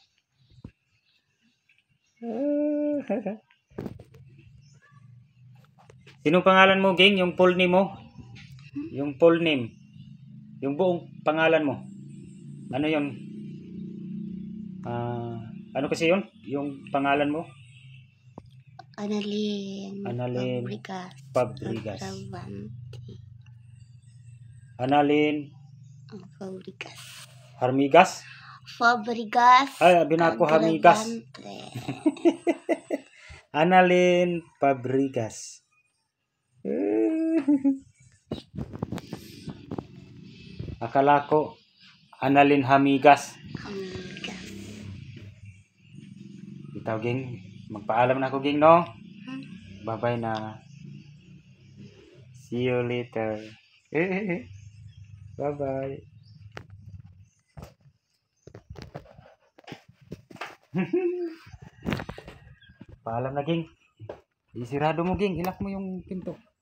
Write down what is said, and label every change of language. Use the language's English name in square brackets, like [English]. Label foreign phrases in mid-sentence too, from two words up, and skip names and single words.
[Filipino] Sinong pangalan mo, Ging? Yung [English] full name [Filipino] mo? Yung [English] full name. [Filipino] Yung buong pangalan mo. Ano yun? Ano kasi yun? Yung pangalan mo? Annalyn Fabregas. Bravante. Annalyn Fabregas. Harmigas? Fabregas. Ay, binako Harmigas. Bravante. Annalyn Fabregas. Akala ko Annalyn Hamigas. Amigas. Ikaw, Ging. Magpaalam na ako, Ging, no? Bye-bye na. [English] See you later. [Filipino] Bye-bye. Paalam na, Ging. Isirado mo, Ging. Ilak mo yung pinto.